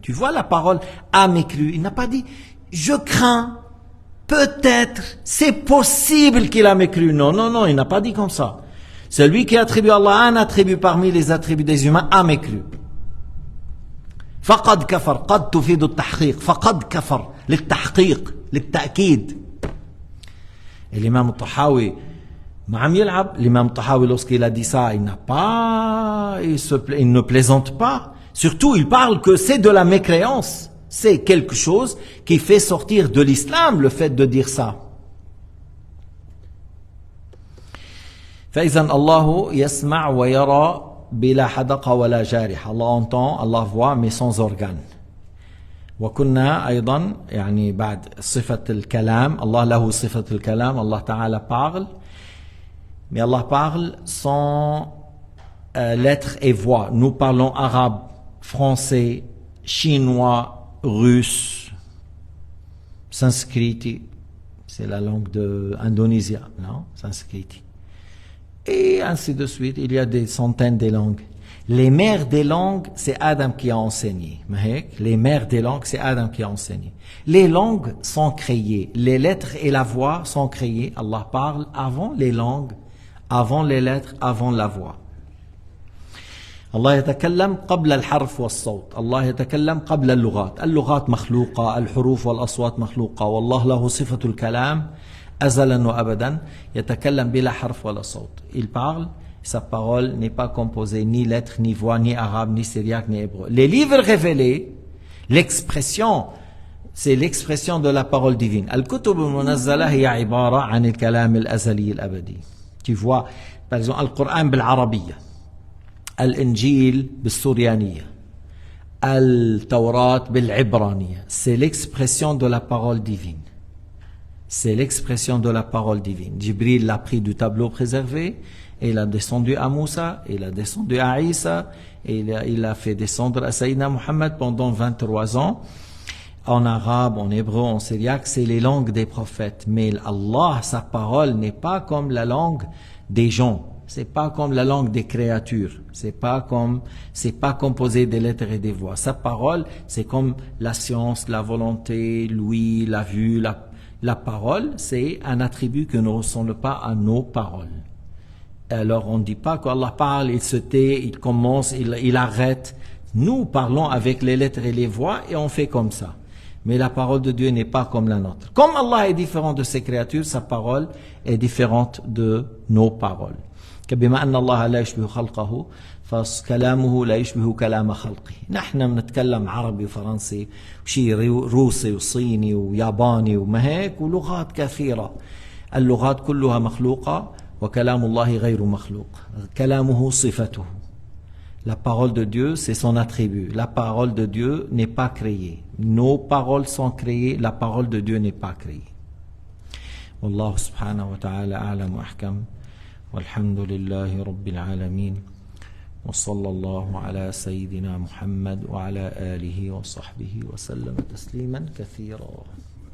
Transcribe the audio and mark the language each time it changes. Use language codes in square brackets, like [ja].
[fr] Tu vois la parole a mécru, il n'a pas dit je crains, peut-être, c'est possible qu'il a mécru. Non, non, non, il n'a pas dit comme ça. Celui qui attribue à Allah un attribut parmi les attributs des humains a mécru. [ar] فقد كفر، قد تفيد التحقيق، فقد كفر للتحقيق للتأكيد. الإمام الطحاوي ما عم يلعب. [fr] الإمام الطحاوي lorsqu'il a dit ça, il n'a pas, il ne plaisante pas. Surtout, il parle que c'est de la mécréance. C'est quelque chose qui fait sortir de l'islam le fait de dire ça. [ar] فإذا الله يسمع ويرى بلا حدقة ولا جارحة. [fr] Allah entend, Allah voit, mais sans organe. [ar] وكنا أيضا يعني بعد صفة الكلام، الله له صفة الكلام، الله تعالى [fr] parle, mais Allah parle sans lettres et voix. Nous parlons arabe, français, chinois, russe, sanskriti, c'est la langue de Indonésie, non? Sanskriti. Et ainsi de suite, il y a des centaines de langues. Les mères des langues, c'est Adam qui a enseigné. Les mères des langues, c'est Adam qui a enseigné. Les langues sont créées, les lettres et la voix sont créées. Allah parle avant les langues, avant les lettres, avant la voix. [ar] الله يتكلم قبل الحرف والصوت. الله يتكلم قبل اللغات. اللغات مخلوقة، الحروف والأصوات مخلوقة، والله له صفة الكلام أزلا وأبدا. يتكلم بلا حرف ولا صوت. [fr] Il parle, sa parole n'est pas composée ni lettres, ni voix, ni arabe, ni syriaque, ni hébreu. Les livres révélés, l'expression, c'est l'expression de la parole divine. [ar] الكتب المنزلة هي عبارة عن الكلام الأزلي الأبدي. [fr] Tu vois, par exemple, [ar] القرآن بالعربية، الإنجيل بالسوريانية، التوراة بالعبرانية. [fr] C'est l'expression de la parole divine. C'est l'expression de la parole divine. Jibril l'a pris du tableau préservé, et il a descendu à Moussa, il a descendu à Isa, et il a fait descendre à Sayyidina Muhammad pendant 23 ans. En arabe, en hébreu, en syriaque, c'est les langues des prophètes. Mais Allah, sa parole n'est pas comme la langue des gens. C'est pas comme la langue des créatures. C'est pas composé des lettres et des voix. Sa parole, c'est comme la science, la volonté, l'ouïe, la vue, la parole, c'est un attribut qui ne ressemble pas à nos paroles. Alors on ne dit pas qu'Allah parle, il se tait, il commence, il arrête. Nous parlons avec les lettres et les voix et on fait comme ça. Mais la parole de Dieu n'est pas comme la nôtre. Comme Allah est différent de ses créatures, sa parole est différente de nos paroles. [ar] بما أن الله لا يشبه خلقه فكلامه لا يشبه كلام خلقه. نحن بنتكلم عربي وفرنسي وشي روسي وصيني وياباني وما هيك ولغات كثيرة. اللغات كلها مخلوقة وكلام الله غير مخلوق. كلامه صفته. [fr] La parole de Dieu, c'est son attribut. La parole de Dieu n'est pas créée. Nos paroles sont créées, la parole de Dieu n'est pas créée. [ar] والله سبحانه وتعالى أعلم وأحكم. والحمد لله رب العالمين وصلى الله على سيدنا محمد وعلى آله وصحبه وسلم تسليما كثيرا.